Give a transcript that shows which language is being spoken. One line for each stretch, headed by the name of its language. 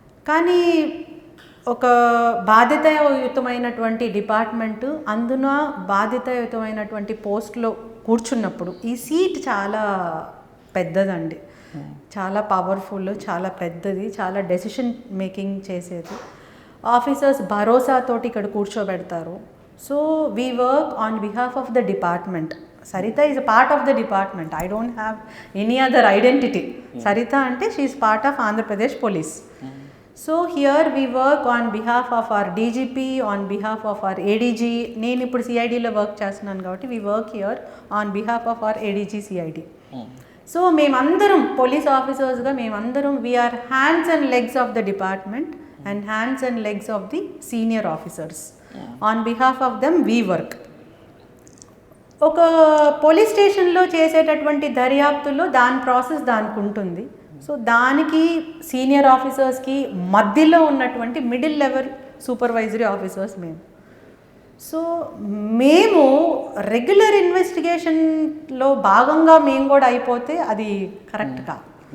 Telugu: కానీ ఒక బాధ్యతాయుతమైనటువంటి డిపార్ట్మెంటు, అందున బాధ్యతాయుతమైనటువంటి పోస్ట్లో కూర్చున్నప్పుడు ఈ సీట్ చాలా పెద్దదండి, చాలా పవర్ఫుల్, చాలా పెద్దది, చాలా డెసిషన్ మేకింగ్ చేసేది. ఆఫీసర్స్ భరోసాతోటి ఇక్కడ కూర్చోబెడతారు.
English: So we work on behalf of the department. Sarita is a part of the department. I don't have any other identity. Sarita
Telugu: ante
English: she is part of Andhra Pradesh Police. So here we work on behalf of our DGP, on behalf of our ADG.
Telugu: నేను ఇప్పుడు CIDలో work చేస్తున్నాను కాబట్టి
English: we work here on behalf of our ADG CID.
Telugu: So మేమందరం police ఆఫీసర్స్గా మేమందరం
English: we are hands and legs of the department and hands and legs of the senior officers. On behalf of them we work.
Telugu: ఒక police స్టేషన్లో చేసేటటువంటి దర్యాప్తుల్లో దాని process దానికి ఉంటుంది. So దానికి senior ఆఫీసర్స్కి మధ్యలో ఉన్నటువంటి మిడిల్ లెవెల్ సూపర్వైజరీ ఆఫీసర్స్ మేము. సో మేము రెగ్యులర్ ఇన్వెస్టిగేషన్లో భాగంగా మేము కూడా అయిపోతే అది కరెక్ట్ కాదు.